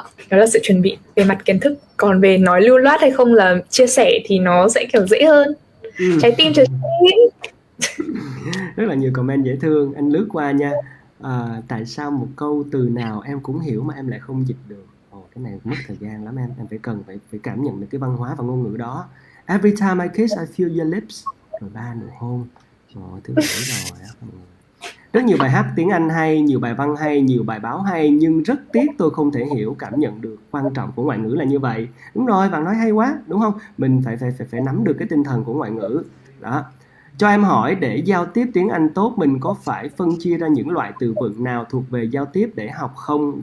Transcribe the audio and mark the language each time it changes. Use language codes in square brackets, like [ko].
[vi] Đó là sự chuẩn bị về mặt kiến thức. Còn về nói lưu loát hay không là chia sẻ thì nó sẽ kiểu dễ hơn. Trái tim trái tim. Rất là nhiều comment dễ thương, anh lướt qua nha. Tại sao một câu từ nào em cũng hiểu mà em lại không dịch được? Cái này mất thời gian lắm em phải phải cảm nhận được cái văn hóa và ngôn ngữ đó. [en] Every time I kiss I feel your lips. [vi] Rồi 3 nụ hôn. Thứ 7 rồi. Rất nhiều bài hát tiếng Anh hay, nhiều bài văn hay, nhiều bài báo hay, nhưng rất tiếc tôi không thể hiểu, cảm nhận được quan trọng của ngoại ngữ là như vậy. Đúng rồi, bạn nói hay quá, đúng không? Mình phải nắm được cái tinh thần của ngoại ngữ. Đó. Cho em hỏi, để giao tiếp tiếng Anh tốt mình có phải phân chia ra những loại từ vựng nào thuộc về giao tiếp để học không?